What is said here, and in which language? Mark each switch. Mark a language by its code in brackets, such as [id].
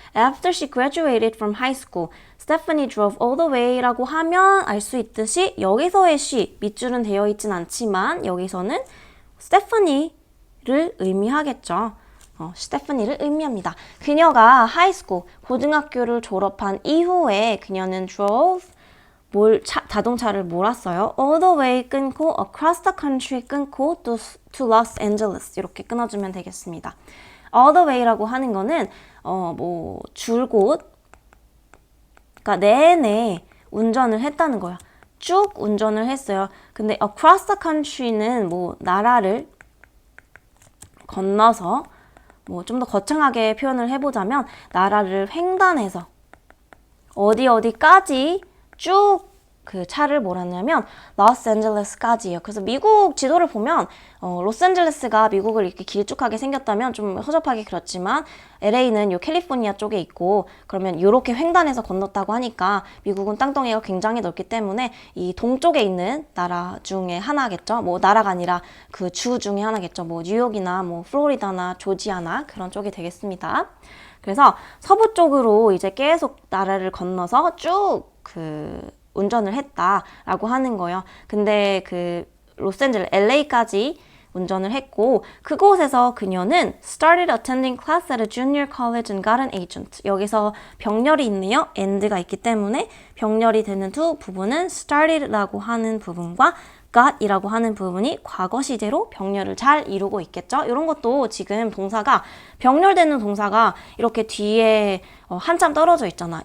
[en] After she graduated from high school, Stephanie drove all the way [ko] 라고 하면 알 수 있듯이 여기서의 she, 밑줄은 되어 있진 않지만 여기서는 스테파니를 의미하겠죠. 스테파니를 의미합니다. 그녀가 하이스쿨, 고등학교를 졸업한 이후에 그녀는 drove, 자동차를 몰았어요. [en] all the way [ko] 끊고 [en] across the country [ko] 끊고 [en] to Los Angeles [ko] 이렇게 끊어주면 되겠습니다. [en] all the way [ko] 라고 하는 거는 줄곧 그러니까 내내 운전을 했다는 거야. 쭉 운전을 했어요. 근데 [en] across the country [ko] 는 나라를 건너서 좀 더 거창하게 표현을 해보자면 나라를 횡단해서 어디까지 쭉 그 차를 몰았냐면 로스앤젤레스까지예요. 그래서 미국 지도를 보면 로스앤젤레스가 미국을 이렇게 길쭉하게 생겼다면 좀 허접하게 그렇지만 LA는 요 캘리포니아 쪽에 있고 그러면 이렇게 횡단해서 건넜다고 하니까 미국은 땅덩이가 굉장히 넓기 때문에 이 동쪽에 있는 나라 중에 하나겠죠. 나라가 아니라 그 주 중에 하나겠죠. 뉴욕이나 플로리다나 조지아나 그런 쪽이 되겠습니다. 그래서 서부 쪽으로 이제 계속 나라를 건너서 쭉 운전을 했다라고 하는 거예요. 근데 로스앤젤레스, LA까지 운전을 했고 그곳에서 그녀는 [en] started attending class at a junior college and got an agent. [ko] 여기서 병렬이 있네요. and가 있기 때문에 병렬이 되는 두 부분은 started라고 하는 부분과 got이라고 하는 부분이 과거 시제로 병렬을 잘 이루고 있겠죠. 이런 것도 지금 병렬되는 동사가 이렇게 뒤에 한참 떨어져 있잖아.